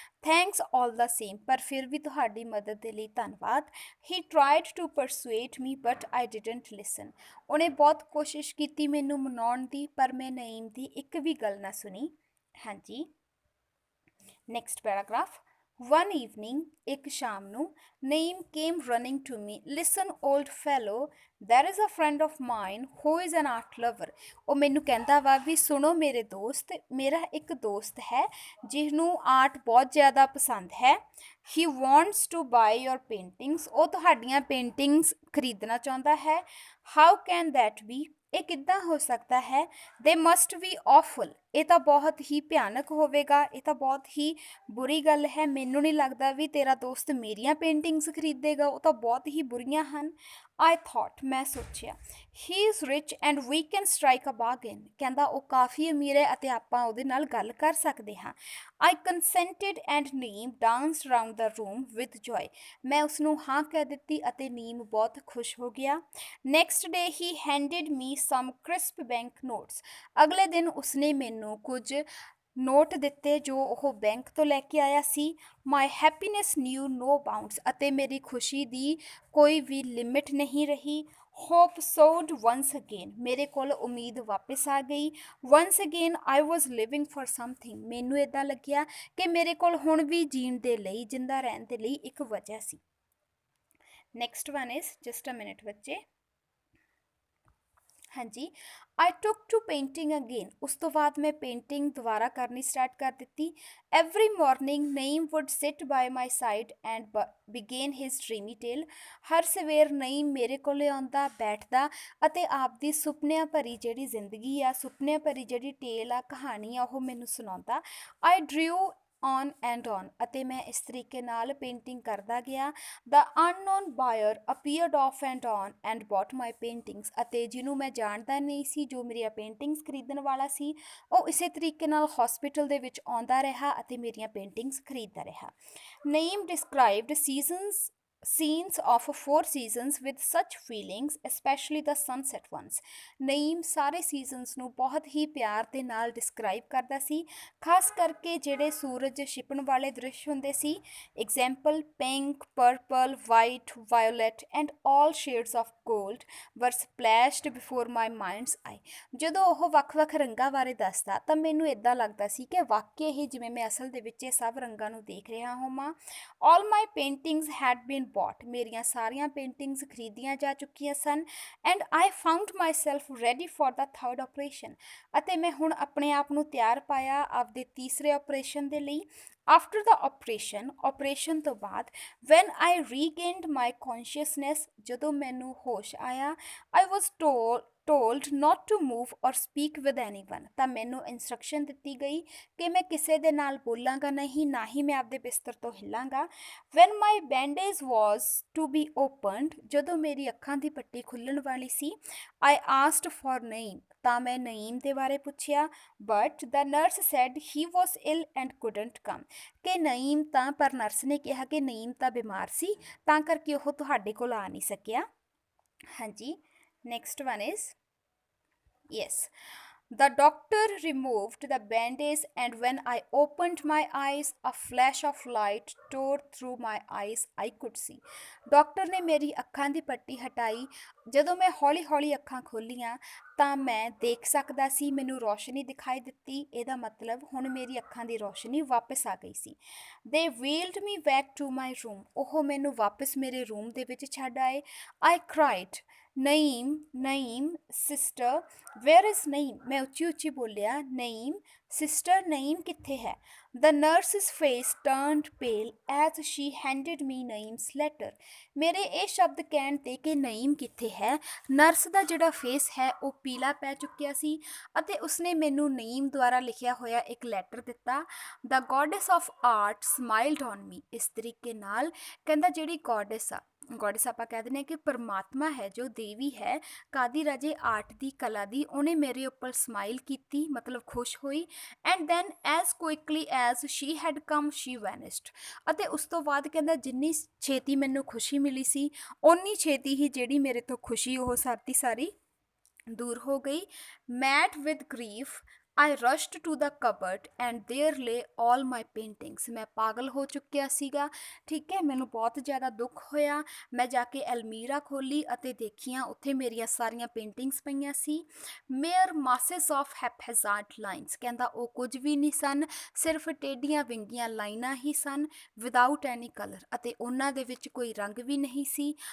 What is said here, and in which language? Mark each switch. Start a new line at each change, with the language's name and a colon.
English: thanks all the same,
Punjabi: ਪਰ ਫਿਰ ਵੀ ਤੁਹਾਡੀ ਮਦਦ ਦੇ ਲਈ ਧੰਨਵਾਦ।
English: he tried to persuade me but I didn't listen,
Punjabi: ਉਹਨੇ ਬਹੁਤ ਕੋਸ਼ਿਸ਼ ਕੀਤੀ ਮੈਨੂੰ ਮਨਾਉਣ ਦੀ, ਪਰ ਮੈਂ ਨਈਮ ਦੀ ਇੱਕ ਵੀ ਗੱਲ ਨਾ ਸੁਣੀ। ਹਾਂਜੀ,
English: Next paragraph. One evening,
Punjabi: ਇੱਕ ਸ਼ਾਮ ਨੂੰ,
English: Naeem came running to me. Listen, old fellow, there is a friend of mine who is an art lover.
Punjabi: ਉਹ ਮੈਨੂੰ ਕਹਿੰਦਾ ਵਾ ਵੀ ਸੁਣੋ ਮੇਰੇ ਦੋਸਤ, ਮੇਰਾ ਇੱਕ ਦੋਸਤ ਹੈ ਜਿਹਨੂੰ ਆਰਟ ਬਹੁਤ ਜ਼ਿਆਦਾ ਪਸੰਦ ਹੈ.
English: He wants to buy your paintings.
Punjabi: ਉਹ ਤੁਹਾਡੀਆਂ ਪੇਂਟਿੰਗਸ ਖਰੀਦਣਾ ਚਾਹੁੰਦਾ ਹੈ.
English: How can that be?
Punjabi: ਇਹ ਕਿੱਦਾਂ ਹੋ ਸਕਦਾ ਹੈ?
English: They must be awful.
Punjabi: ਇਹ ਤਾਂ ਬਹੁਤ ਹੀ ਭਿਆਨਕ ਹੋਵੇਗਾ, ਇਹ ਤਾਂ ਬਹੁਤ ਹੀ ਬੁਰੀ ਗੱਲ ਹੈ. ਮੈਨੂੰ ਨਹੀਂ ਲੱਗਦਾ ਵੀ ਤੇਰਾ ਦੋਸਤ ਮੇਰੀਆਂ ਪੇਂਟਿੰਗਸ ਖਰੀਦੇਗਾ, ਉਹ ਤਾਂ ਬਹੁਤ ਹੀ ਬੁਰੀਆਂ ਹਨ.
English: I thought,
Punjabi: ਮੈਂ ਸੋਚਿਆ,
English: he is rich and we can strike a bargain.
Punjabi: ਕਹਿੰਦਾ ਉਹ ਕਾਫੀ ਅਮੀਰ ਹੈ ਅਤੇ ਆਪਾਂ ਉਹਦੇ ਨਾਲ ਗੱਲ ਕਰ ਸਕਦੇ ਹਾਂ.
English: I consented and Neem danced round the room with joy.
Punjabi: ਮੈਂ ਉਸਨੂੰ ਹਾਂ ਕਹਿ ਦਿੱਤੀ ਅਤੇ ਨੀਮ ਬਹੁਤ ਖੁਸ਼ ਹੋ ਗਿਆ.
English: Next day he handed me some crisp bank notes.
Punjabi: ਅਗਲੇ ਦਿਨ ਉਸਨੇ ਮੈਨੂੰ ਕੁਝ ਨੋਟ ਦਿੱਤੇ ਜੋ ਉਹ ਬੈਂਕ ਤੋਂ ਲੈ ਕੇ ਆਇਆ ਸੀ.
English: My happiness knew no bounds.
Punjabi: ਅਤੇ ਮੇਰੀ ਖੁਸ਼ੀ ਦੀ ਕੋਈ ਵੀ ਲਿਮਿਟ ਨਹੀਂ ਰਹੀ.
English: Hope soared once again.
Punjabi: ਮੇਰੇ ਕੋਲ ਉਮੀਦ ਵਾਪਸ ਆ ਗਈ.
English: Once again I was living for something.
Punjabi: ਮੈਨੂੰ ਇੱਦਾਂ ਲੱਗਿਆ ਕਿ ਮੇਰੇ ਕੋਲ ਹੁਣ ਵੀ ਜੀਣ ਦੇ ਲਈ, ਜਿੰਦਾ ਰਹਿਣ ਦੇ ਲਈ ਇੱਕ ਵਜ੍ਹਾ ਸੀ.
English: next one is, just a minute
Punjabi: ਬੱਚੇ. ਹਾਂਜੀ,
English: I took to painting again.
Punjabi: ਉਸ ਤੋਂ ਬਾਅਦ ਮੈਂ ਪੇਂਟਿੰਗ ਦੁਬਾਰਾ ਕਰਨੀ ਸਟਾਰਟ ਕਰ ਦਿੱਤੀ.
English: Every morning Naeem would sit by my side and begin his dreamy tale.
Punjabi: ਹਰ ਸਵੇਰ ਨਈਮ ਮੇਰੇ ਕੋਲ ਆਉਂਦਾ, ਬੈਠਦਾ ਅਤੇ ਆਪਦੀ ਸੁਪਨਿਆਂ ਭਰੀ ਜਿਹੜੀ ਜ਼ਿੰਦਗੀ ਆ, ਸੁਪਨਿਆਂ ਭਰੀ ਜਿਹੜੀ ਟੇਲ ਆ, ਕਹਾਣੀ ਆ, ਉਹ ਮੈਨੂੰ ਸੁਣਾਉਂਦਾ.
English: I drew on and on.
Punjabi: ਅਤੇ ਮੈਂ ਇਸ ਤਰੀਕੇ ਨਾਲ ਪੇਂਟਿੰਗ ਕਰਦਾ ਗਿਆ.
English: The unknown buyer appeared off and on and bought my paintings.
Punjabi: ਅਤੇ ਜਿਹਨੂੰ ਮੈਂ ਜਾਣਦਾ ਨਹੀਂ ਸੀ, ਜੋ ਮੇਰੀਆਂ ਪੇਂਟਿੰਗਸ ਖਰੀਦਣ ਵਾਲਾ ਸੀ, ਉਹ ਇਸੇ ਤਰੀਕੇ ਨਾਲ ਹਸਪੀਟਲ ਦੇ ਵਿੱਚ ਆਉਂਦਾ ਰਿਹਾ ਅਤੇ ਮੇਰੀਆਂ ਪੇਂਟਿੰਗਸ ਖਰੀਦਦਾ ਰਿਹਾ.
English: Naeem described scenes of four seasons with such feelings, especially the sunset ones.
Punjabi: Naeem ਸਾਰੇ ਸੀਜ਼ਨਸ ਨੂੰ ਬਹੁਤ ਹੀ ਪਿਆਰ ਦੇ ਨਾਲ ਡਿਸਕ੍ਰਾਈਬ ਕਰਦਾ ਸੀ, ਖਾਸ ਕਰਕੇ ਜਿਹੜੇ ਸੂਰਜ ਛਿਪਣ ਵਾਲੇ ਦ੍ਰਿਸ਼ ਹੁੰਦੇ ਸੀ.
English: Example, pink, purple, white, violet and all shades of gold were splashed before my mind's eye.
Punjabi: ਜਦੋਂ ਉਹ ਵੱਖ-ਵੱਖ ਰੰਗਾਂ ਬਾਰੇ ਦੱਸਦਾ ਤਾਂ ਮੈਨੂੰ ਇੱਦਾਂ ਲੱਗਦਾ ਸੀ ਕਿ ਵਾਕਿਆ ਹੀ ਜਿਵੇਂ ਮੈਂ ਅਸਲ ਦੇ ਵਿੱਚ ਇਹ ਸਭ ਰੰਗਾਂ ਨੂੰ ਦੇਖ ਰਿਹਾ ਹੋਵਾਂ.
English: All my paintings had been bought.
Punjabi: ਮੇਰੀਆਂ ਸਾਰੀਆਂ ਪੇਂਟਿੰਗਸ ਖਰੀਦੀਆਂ ਜਾ ਚੁੱਕੀਆਂ ਸਨ.
English: And I found myself ready for the third operation.
Punjabi: ਅਤੇ ਮੈਂ ਹੁਣ ਆਪਣੇ ਆਪ ਨੂੰ ਤਿਆਰ ਪਾਇਆ ਆਪਦੇ ਤੀਸਰੇ ਆਪਰੇਸ਼ਨ ਦੇ ਲਈ.
English: after the operation
Punjabi: ਤੋਂ ਬਾਅਦ,
English: when I regained my consciousness,
Punjabi: ਜਦੋਂ ਮੈਨੂੰ ਹੋਸ਼ ਆਇਆ,
English: I was told not to move or speak with anyone.
Punjabi: ਤਾਂ ਮੈਨੂੰ ਇੰਸਟਰਕਸ਼ਨ ਦਿੱਤੀ ਗਈ ਕਿ ਮੈਂ ਕਿਸੇ ਦੇ ਨਾਲ ਬੋਲਾਂਗਾ ਨਹੀਂ, ਨਾ ਹੀ ਮੈਂ ਆਪਦੇ ਬਿਸਤਰ ਤੋਂ ਹਿੱਲਾਂਗਾ.
English: when my bandage was to be opened,
Punjabi: ਜਦੋਂ ਮੇਰੀ ਅੱਖਾਂ ਦੀ ਪੱਟੀ ਖੁੱਲ੍ਹਣ ਵਾਲੀ ਸੀ,
English: I asked for Naeem.
Punjabi: ਤਾਂ ਮੈਂ ਨਈਮ ਦੇ ਬਾਰੇ ਪੁੱਛਿਆ.
English: but the nurse said he was ill and couldn't come.
Punjabi: ਕਿ ਨਈਮ ਤਾਂ, ਪਰ ਨਰਸ ਨੇ ਕਿਹਾ ਕਿ ਨਈਮ ਤਾਂ ਬਿਮਾਰ ਸੀ, ਤਾਂ ਕਰਕੇ ਉਹ ਤੁਹਾਡੇ ਕੋਲ ਆ ਨਹੀਂ ਸਕਿਆ.
English: ਹਾਂਜੀ, next one is, yes, the doctor removed the bandage and when I opened my eyes, a flash of light tore through my eyes. I could see.
Punjabi: Doctor ਨੇ ਮੇਰੀ ਅੱਖਾਂ ਦੀ ਪੱਟੀ ਹਟਾਈ. ਜਦੋਂ ਮੈਂ ਹੌਲੀ-ਹੌਲੀ ਅੱਖਾਂ ਖੋਲ੍ਹੀਆਂ ਤਾਂ ਮੈਂ ਦੇਖ ਸਕਦਾ ਸੀ, ਮੈਨੂੰ ਰੋਸ਼ਨੀ ਦਿਖਾਈ ਦਿੱਤੀ. ਇਹਦਾ ਮਤਲਬ ਹੁਣ ਮੇਰੀ ਅੱਖਾਂ ਦੀ ਰੋਸ਼ਨੀ ਵਾਪਸ ਆ ਗਈ ਸੀ.
English: They wheeled me back to my room.
Punjabi: ਉਹ ਮੈਨੂੰ ਵਾਪਸ ਮੇਰੇ ਰੂਮ ਦੇ ਵਿੱਚ ਛੱਡ ਆਏ.
English: I cried, Naeem sister, where is Naeem.
Punjabi: ਮੈਂ ਉੱਚੀ ਬੋਲਿਆ, ਨਈਮ ਸਿਸਟਰ, ਨਈਮ ਕਿੱਥੇ ਹੈ?
English: The nurse's face turned pale as she handed me Naeem's letter.
Punjabi: ਮੇਰੇ ਇਹ ਸ਼ਬਦ ਕਹਿਣ 'ਤੇ ਕਿ ਨਈਮ ਕਿੱਥੇ ਹੈ, ਨਰਸ ਦਾ ਜਿਹੜਾ ਫੇਸ ਹੈ ਉਹ ਪੀਲਾ ਪੈ ਚੁੱਕਿਆ ਸੀ ਅਤੇ ਉਸਨੇ ਮੈਨੂੰ ਨਈਮ ਦੁਆਰਾ ਲਿਖਿਆ ਹੋਇਆ ਇੱਕ ਲੈਟਰ ਦਿੱਤਾ.
English: The goddess of art smiled on me.
Punjabi: ਇਸ ਤਰੀਕੇ ਨਾਲ ਕਹਿੰਦਾ ਜਿਹੜੀ ਗੋਡਿਸ ਆਪਾਂ ਕਹਿ ਦਿੰਦੇ ਹਾਂ ਕਿ ਪਰਮਾਤਮਾ ਹੈ, ਜੋ ਦੇਵੀ ਹੈ, ਕਾਦੀ ਰਾਜੇ ਆਰਟ ਦੀ, ਕਲਾ ਦੀ, ਉਹਨੇ ਮੇਰੇ ਉੱਪਰ ਸਮਾਈਲ ਕੀਤੀ, ਮਤਲਬ ਖੁਸ਼ ਹੋਈ.
English: And then as quickly as she had come she vanished.
Punjabi: ਅਤੇ ਉਸ ਤੋਂ ਬਾਅਦ ਕਹਿੰਦਾ ਜਿੰਨੀ ਛੇਤੀ ਮੈਨੂੰ ਖੁਸ਼ੀ ਮਿਲੀ ਸੀ, ਓਨੀ ਛੇਤੀ ਹੀ ਜਿਹੜੀ ਮੇਰੇ ਤੋਂ ਖੁਸ਼ੀ ਉਹ ਸਾਰੀ ਦੂਰ ਹੋ ਗਈ.
English: Mad with grief, I rushed to the cupboard and there lay all my paintings.
Punjabi: ਮੈਂ ਪਾਗਲ ਹੋ ਚੁੱਕਿਆ ਸੀਗਾ। ਠੀਕ ਹੈ, ਮੈਨੂੰ ਬਹੁਤ ਜ਼ਿਆਦਾ ਦੁੱਖ ਹੋਇਆ। ਮੈਂ ਜਾ ਕੇ ਅਲਮੀਰਾ ਖੋਲੀ ਅਤੇ ਦੇਖੀਆਂ, ਉੱਥੇ ਮੇਰੀਆਂ ਸਾਰੀਆਂ ਪੇਂਟਿੰਗਸ ਪਈਆਂ ਸੀ।
English: mere masses of haphazard lines,
Punjabi: ਕਹਿੰਦਾ ਉਹ ਕੁਝ ਵੀ ਨਹੀਂ ਸਨ, ਸਿਰਫ ਟੇਢੀਆਂ ਵਿੰਗੀਆਂ ਲਾਈਨਾਂ ਹੀ ਸਨ,
English: without any colour,
Punjabi: ਅਤੇ ਉਹਨਾਂ ਦੇ ਵਿੱਚ ਕੋਈ ਰੰਗ ਵੀ ਨਹੀਂ ਸੀ।